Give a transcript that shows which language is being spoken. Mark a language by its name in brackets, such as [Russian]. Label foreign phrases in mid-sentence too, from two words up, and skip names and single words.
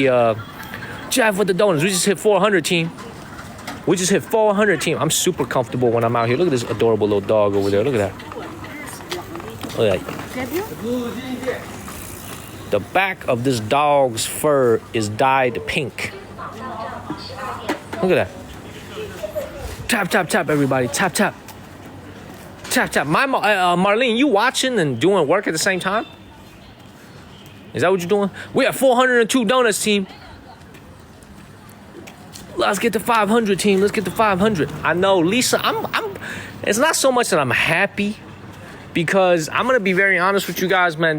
[English] Jeff with the donuts. We just hit 400, team. We just hit 400, team. I'm super comfortable when I'm out here. Look at this adorable little dog over there. Look at that. Look at that. The back of this dog's fur is dyed pink. Look at that. Tap, tap, tap, everybody. Tap, tap. Tap, tap. Marlene, you watching and doing work at the same time? Is that what you're doing? We have 402 donuts, team. Let's get to 500, team. Let's get to 500. I know, Lisa, it's not so much that I'm happy, because I'm gonna be very honest with you guys, man.